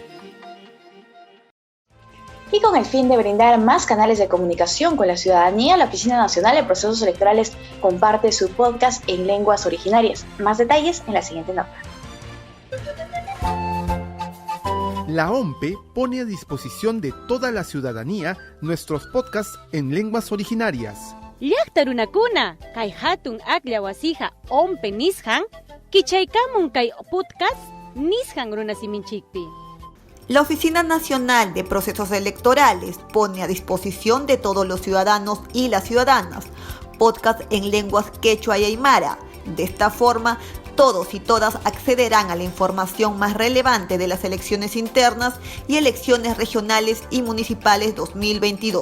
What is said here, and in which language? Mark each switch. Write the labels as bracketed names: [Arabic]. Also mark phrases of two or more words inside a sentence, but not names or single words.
[Spanish] Y con el fin de brindar más canales de comunicación con la ciudadanía, la Oficina Nacional de Procesos Electorales comparte su podcast en lenguas originarias. Más detalles en la siguiente nota. La OMPE pone a disposición de toda la ciudadanía nuestros podcasts en lenguas originarias. [Quechua] Llaqtarunakuna, kay hatun aklla wasija OMPE nishan, kichaykamun kay podcast nishan runasiminchikpi. [Spanish] La Oficina Nacional de Procesos Electorales pone a disposición de todos los ciudadanos y las ciudadanas podcasts en lenguas quechua y aymara. De esta forma, todos y todas accederán a la información más relevante de las elecciones internas y elecciones regionales y municipales 2022.